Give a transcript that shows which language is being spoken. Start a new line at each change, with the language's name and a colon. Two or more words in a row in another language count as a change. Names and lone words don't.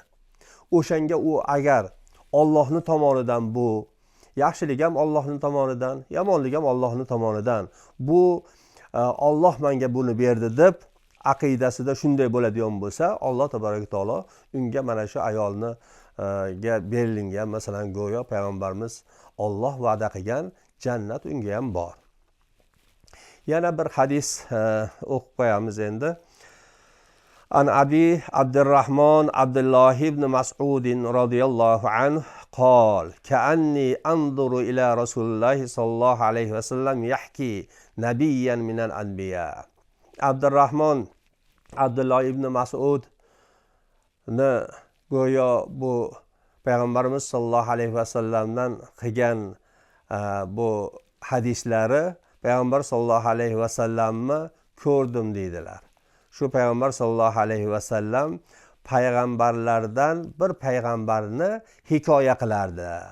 Uzbek: O'shanga u agar Allohning tomonidan, bu yaxshilik ham Allohning tomonidan, yomonlik ham Allohning tomonidan, bu Alloh menga buni berdi deb aqidasida shunday bo'ladigan bo'lsa, Alloh
Arabic: تبارك وتعالى
Uzbek: unga mana shu ayolni ga berilgan, masalan, go'yo payg'ambarimiz Alloh va'da qilgan jannat unga ham bor. Yana bir hadis o'qib qo'yamiz endi.
Arabic: عن أبي عبد الرحمن عبد الله بن مسعود رضي الله عنه قال كأني أنظر إلى رسول الله صلى الله عليه وسلم يحكي نبيا من الأنبياء.
Uzbek: Abdurrahman Abdullah ibn Mas'ud ne go'yo bu payg'ambarimiz
Arabic: صلى الله عليه وسلمdan
Uzbek: qilgan bu hadislari payg'ambar
Arabic: صلى الله عليه وسلمni
Uzbek: ko'rdim deydilar. Shu payg'ambar
Arabic: صلى الله عليه وسلم
Uzbek: payg'ambarlardan bir payg'ambarni hikoya qilardilar.